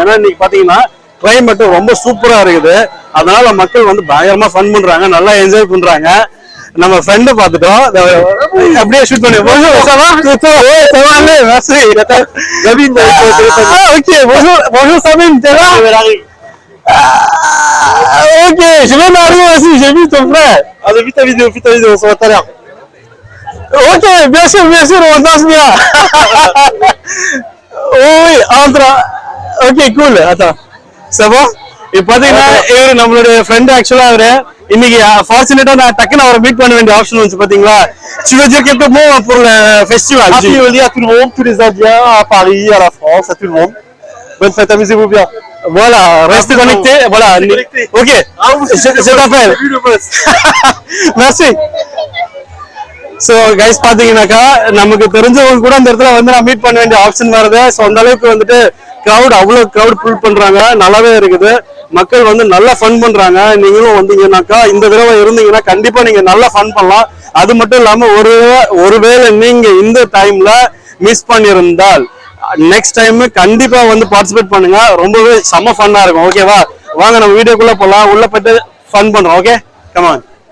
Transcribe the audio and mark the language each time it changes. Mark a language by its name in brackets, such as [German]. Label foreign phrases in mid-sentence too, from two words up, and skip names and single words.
[Tamil] ஏன்னா இன்னைக்கு பாத்தீங்கன்னா கிளைமேட் ரொம்ப சூப்பரா இருக்குது. அதனால மக்கள் வந்து பயங்கரமா ஃபன் பண்றாங்க, நல்லா என்ஜாய் பண்றாங்க. நம்ம ஃப்ரெண்ட் பார்த்துட்டோம், அப்படியே ஷூட் பண்ணி ஓகே [French] je vais m'arriver aussi, j'ai vu ton frère. Allez, vite ta vidéo, ça va tout à l'heure. Ok, bien sûr, on danse bien. Oui, entre. Ok, cool, attends. C'est bon? [Tamil] இப்போ பாத்தீங்கன்னா இவரு நம்மளுடைய ஃப்ரெண்ட். ஆக்சுவலா அவரு இன்னைக்கு ஃபார்ச்சுனேட்டா நான் டக்குன்னு அவரை மீட் பண்ண வேண்டிய ஆப்ஷன் வந்து பாத்தீங்களா. [French] Tu veux dire quelques mots pour le festival? Happy Holi à tout le monde, tous les Indiens, à Paris, à la France, à tout le monde. Bonne fête, amusez-vous bien. Voilà, reste connecté. Voilà, ok. Je t'appelle. Merci. [English] so guys [Tamil] பாத்தீங்கன்னாக்கா நமக்கு தெரிஞ்சவங்க கூட அந்த இடத்துல வந்து நான் மீட் பண்ண வேண்டிய ஆப்ஷன் வருது. ஸோ அந்த அளவுக்கு வந்துட்டு கிரௌட், அவ்வளவு கிரௌட் ஃபுல் பண்றாங்க, நல்லாவே இருக்குது. மக்கள் வந்து நல்லா ஃபன் பண்றாங்க. நீங்களும் வந்தீங்கன்னாக்கா இந்த தடவை இருந்தீங்கன்னா கண்டிப்பா நீங்க நல்லா ஃபன் பண்ணலாம். அது மட்டும் இல்லாம ஒருவேளை நீங்க இந்த டைம்ல மிஸ் பண்ணியிருந்தால் [English] next time [Tamil] கண்டிப்பா வந்து பார்ட்டிசிபேட் பண்ணுங்க. ரொம்பவே செம்ம ஃபன்னா இருக்கும். ஓகேவா? வாங்க நம்ம வீடியோக்குள்ள போலாம். உள்ள போயிட்டு ஃபன் பண்றோம். ஓகே, [English] come on.